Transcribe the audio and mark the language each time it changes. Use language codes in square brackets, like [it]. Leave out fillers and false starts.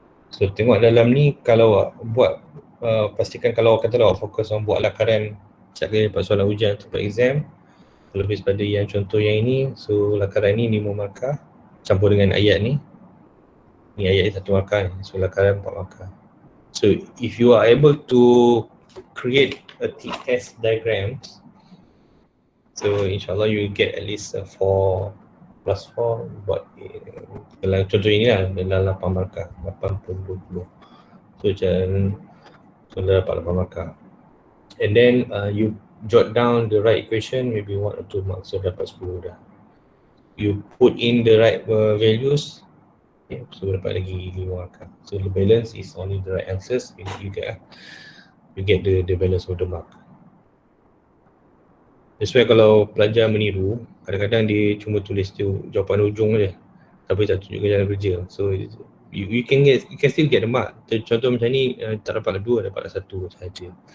[ms] So tengok dalam ni, kalau awak buat pastikan kalau awak kata awak fokus on buat lakaran setiap kali dapat soalan ujian atau exam, lebih pada yang contoh yang ini. So lakaran ni 5 markah campur dengan ayat ni. Ni ayat ni 1 markah, so lakaran 4 markah. [en] So if you are able to create a TS diagram, so insyaAllah you will get at least 4 [ms] plus 4 buat dalam contoh ini lah dalam 8 markah 8 per 20. So so dah dapat 8 markah. [en] And then you jot down the right equation, maybe 1 or 2 marks, [ms] so dapat 10 dah. [en] You put in the right values, okay, [ms] so dapat lagi 5 markah. [en] So the balance is only the right answers, you get the balance of the mark. That's why [ms] kalau pelajar meniru, kadang-kadang dia cuma tulis tu jawapan ujung je, tapi tak tunjukkan jalan kerja. [en] So you can still get the mark. [ms] Contoh macam ni, tak dapat 2, dapat 1 sahaja.